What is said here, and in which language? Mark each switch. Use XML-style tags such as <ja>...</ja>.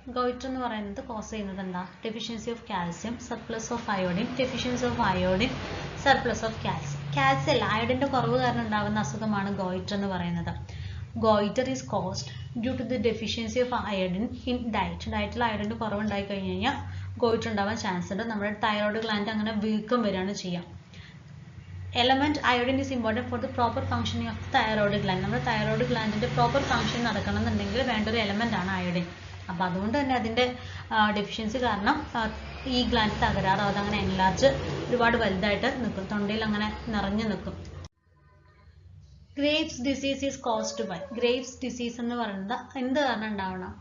<en>Goiter</en> <ml>എന്ന് പറയുന്നത് cos ചെയ്യുന്നത് എന്താ?</ml> <en>Deficiency of calcium, surplus of iodine, deficiency of iodine, surplus of calcium.</en> <ml>Calcium അല്ല, അയോഡിൻ്റെ കുറവ് കാരണം ഉണ്ടാകുന്ന അസുഖമാണ് ഗോയിറ്റർ എന്ന് പറയുന്നത്.</ml> <en>Goitre is caused due to the deficiency of iodine in diet.</en> <ml>ഡയറ്റിൽ അയോഡിൻ്റെ കുറവ് ഉണ്ടായി കഴിഞ്ഞ് കഴിഞ്ഞാൽ ഗോയിറ്റർ ഉണ്ടാവാൻ ചാൻസ് ഉണ്ട്. നമ്മുടെ തൈറോയ്ഡ് ഗ്ലാൻഡ് അങ്ങനെ വീക്കം വരികയാണ് ചെയ്യുക.</ml> <en>Element iodine is important for the proper functioning of the thyroid gland.</en> <ml>നമ്മുടെ തൈറോയ്ഡ് ഗ്ലാൻഡിൻ്റെ പ്രോപ്പർ ഫംഗ്ഷൻ നടക്കണം എന്നുണ്ടെങ്കിൽ വേണ്ട ഒരു എലമെൻ്റ് ആണ് അയോഡിൻ. അപ്പോൾ അതുകൊണ്ട് തന്നെ അതിൻ്റെ ഡെഫിഷ്യൻസി കാരണം ഈ ഗ്ലാൻഡ് തകരാറോ അതങ്ങനെ എൻലാർജ് ഒരുപാട് വലുതായിട്ട് നിൽക്കും, തൊണ്ടയിൽ അങ്ങനെ നിറഞ്ഞു നിൽക്കും.</ml> <en>Graves disease is caused by.</en> <ml>Graves disease എന്ന് പറയുന്നത് എന്ത് കാരണം ഉണ്ടാവണം?</ml>